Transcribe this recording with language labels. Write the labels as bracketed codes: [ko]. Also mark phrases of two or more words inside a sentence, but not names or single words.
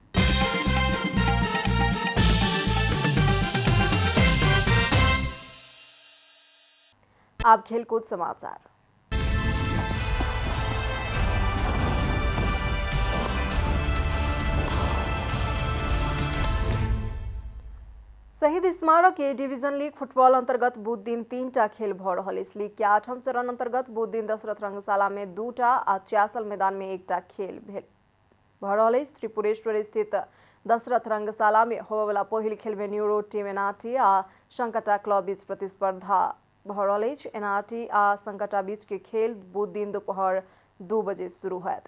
[mai] आप खेलकूद समाचार। शहीद स्मारक ए डिवीजन लीग फुटबॉल अंतर्गत बुध दिन 3टा खेल भ रहल अछि। लीग के 8म चरण अंतर्गत बुध दिन दशरथ रंगशाला में 2टा आ च्यासल मैदान में 1टा खेल भ रहल अछि। त्रिपुरेश्वर स्थित दशरथ रंगशाला में होबे वाला पहिल खेल में न्यूरो टीम एनआरटी आ संकटा क्लब बीच प्रतिस्पर्धा भ रहल अछि। एनआरटी आ संकटा बीच के खेल बुध दिन दोपहर 2 बजे शुरू होयत।